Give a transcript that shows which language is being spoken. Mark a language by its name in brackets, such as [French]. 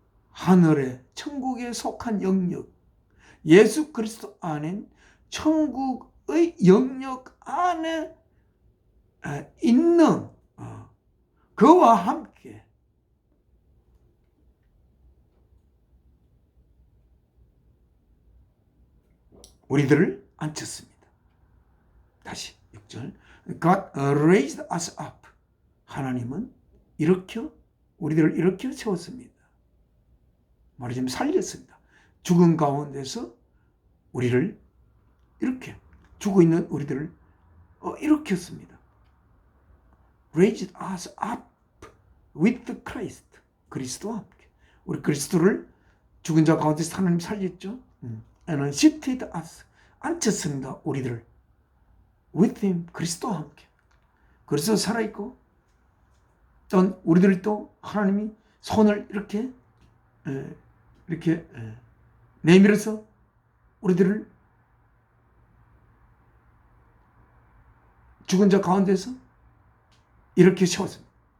[Korean] 하늘의 천국에 속한 영역, 예수 그리스도 안엔 천국의 영역 안에 있는 그와 함께 우리들을 앉혔습니다. 다시 [English] 6절 God raised us up. [Korean] 하나님은 일으켜 우리들을 일으켜 세웠습니다. 말하자면 살렸습니다. 죽은 가운데서 우리를 이렇게 죽어 있는 우리들을 일으켰습니다. [English] Raised us up with Christ. [Korean] 그리스도와 함께. 우리 그리스도를 죽은 자 가운데서 하나님 살렸죠. [English] And seated us. [Korean] 앉혔습니다. 우리들을. [English] With him. [Korean] 그리스도와 함께. 그리스도 살아있고 또 우리들을 또 하나님이 손을 이렇게 내밀어서 우리들을 죽은 자 가운데서 이렇게 세웠습니다.